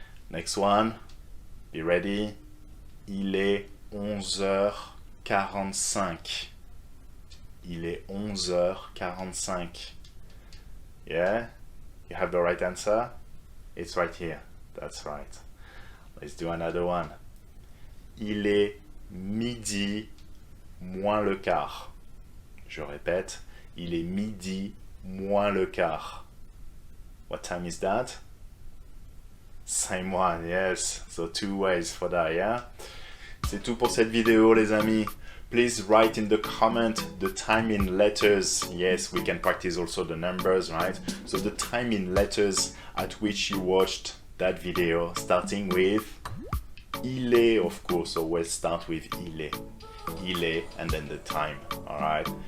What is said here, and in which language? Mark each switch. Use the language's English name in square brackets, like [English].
[English] Next one. Be ready. [French] Il est 11h45. Il est 11h45. [English] Yeah? You have the right answer? It's right here. That's right. Let's do another one. [French] Il est midi moins le quart. Je répète, il est midi moins le quart. [English] What time is that? Same one, yes. So two ways for that, yeah? [French] C'est tout pour cette vidéo, les amis. [English] Please write in the comment the time in letters. Yes, we can practice also the numbers, right? So the time in letters at which you watched that video, starting with [French] il est, [English] of course. Always start with [French] il est, [English] and then the time. All right.